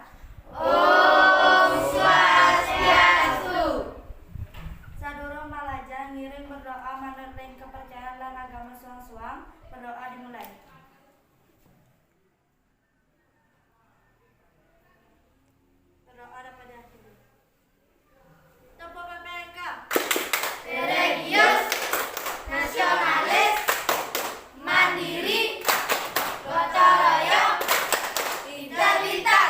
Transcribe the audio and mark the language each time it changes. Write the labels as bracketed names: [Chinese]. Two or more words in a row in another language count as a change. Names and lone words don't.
[Balinese] Om Swastiastu. Sadurung malaja ngiring berdoa manut [Indonesian] kepercayaan dan agama [Balinese] suang-suang. [Indonesian] Berdoa dimulai. Berdoa dapat diakhiri. Topo PPK. Religius, nasionalis, mandiri, gotong royong, identitas.